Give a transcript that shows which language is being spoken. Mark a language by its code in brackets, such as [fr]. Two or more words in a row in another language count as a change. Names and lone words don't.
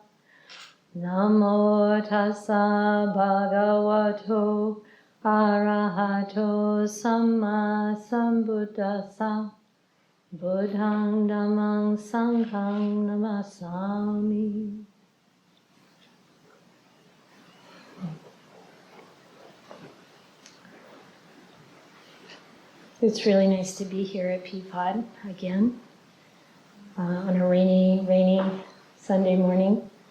[pi] Namo tassa bhagavato arahato samma sambuddhassa. Buddhang Dhammang Sanghang Namasami. [en] It's really nice to be here at Peapod again on a rainy Sunday morning.